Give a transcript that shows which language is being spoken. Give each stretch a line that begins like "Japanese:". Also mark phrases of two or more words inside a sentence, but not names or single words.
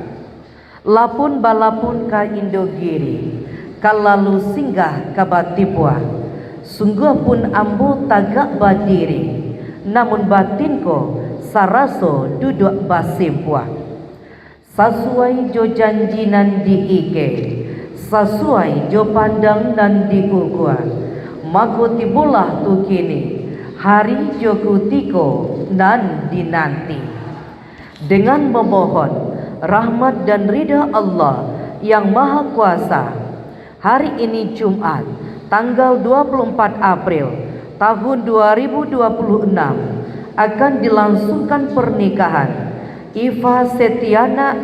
Minangkabau: Lapun balapun ka Indogiri, kalalu singgah ka Batipua, sungguh pun ambo tagak badiri, namun batinku saraso duduk basimpua. Sesuai jo janjinan diike, sesuai jo pandang dan dikukua, mako tibulah tu kini hari jo kutiko nan dinanti.
Indonesian: Dengan memohon rahmat dan ridha Allah yang Maha Kuasa, hari ini Jumat tanggal 24 April tahun 2026 akan dilangsungkan pernikahan Iva Setiana